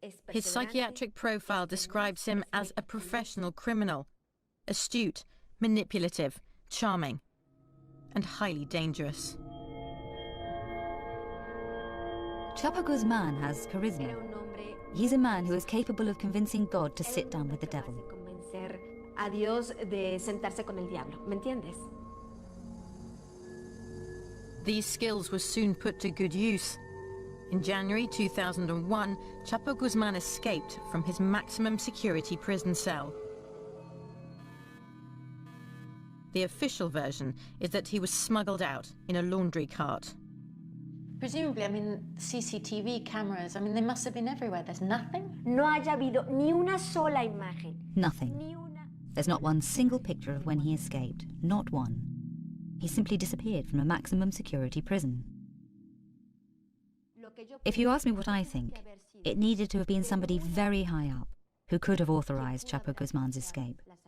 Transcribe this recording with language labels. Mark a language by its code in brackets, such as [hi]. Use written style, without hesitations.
[en] His psychiatric profile describes him as a professional criminal, astute, manipulative, charming, and highly dangerous. Chapo Guzman has charisma. He's a man who is capable of convincing God to sit down with the devil. [es] A Dios de sentarse con el diablo, ¿me entiendes? [en] These skills were soon put to good use. In January 2001, Chapo Guzman escaped from his maximum security prison cell. The official version is that he was smuggled out in a laundry cart. Presumably, I mean, CCTV cameras, I mean, they must have been everywhere. There's nothing? [es] No haya habido ni una sola imagen. [en] Nothing. There's not one single picture of when he escaped. Not one. He simply disappeared from a maximum security prison. If you ask me what I think, it needed to have been somebody very high up who could have authorized Chapo Guzman's escape.